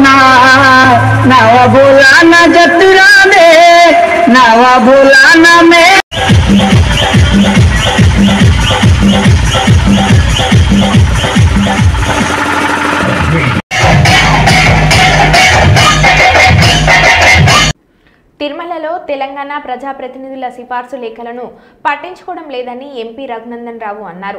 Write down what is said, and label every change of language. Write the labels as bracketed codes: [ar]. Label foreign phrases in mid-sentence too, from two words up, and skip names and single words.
[te] नावा बोला ना जतरा दे नावा बोला ना में తిరుమలలో తెలంగాణ ప్రజాప్రతినిధుల సిఫార్సు లేఖలను పట్టించుకోవడం లేదని ఎంపీ రఘునందన్ రావు అన్నారు.